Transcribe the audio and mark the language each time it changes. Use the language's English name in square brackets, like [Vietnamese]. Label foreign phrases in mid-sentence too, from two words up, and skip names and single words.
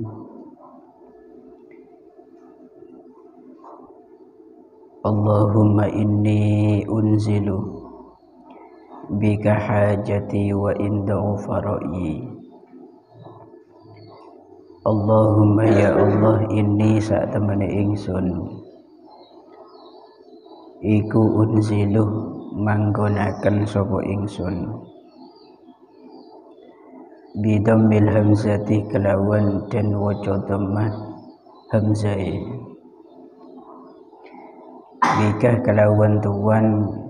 [Arabic] اللهم إني أنزل بك حاجتي وإن ضعف رأيي. اللهم يا الله، إني [Javanese] sak temene ingsun iku unziluh manggonaken sapa ingsun [Arabic] بضم الهمزة [Javanese] kelawan den waca dhammah hamzah bika kelawan tuwan